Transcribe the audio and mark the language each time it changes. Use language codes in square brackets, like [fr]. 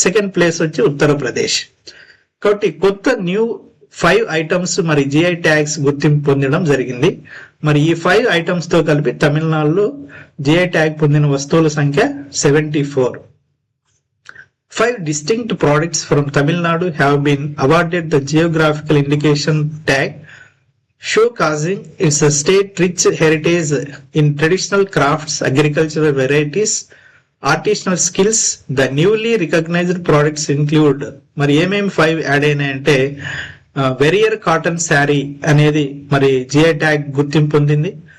[te] Second place వచ్చి ఉత్తరప్రదేశ్. కాబట్టి కొత్త న్యూ 5 items మరి జిఐ ట్యాగ్స్ గుర్తింపు పొందడం జరిగింది. మరి ఈ 5 items తో కలిపి తమిళనాడులో జిఐ ట్యాగ్ పొందిన వస్తువుల సంఖ్య 74. [en] 5 distinct products from Tamil Nadu have been awarded the geographical indication tag, showcasing its state-rich heritage in traditional crafts, agricultural varieties, artisanal skills. The newly recognized products include [te] మరి ఏమేమి 5 add అయినాయంటే, వెరియర్ cotton sari అనేది మరి GI tag గుర్తింపు పొందింది.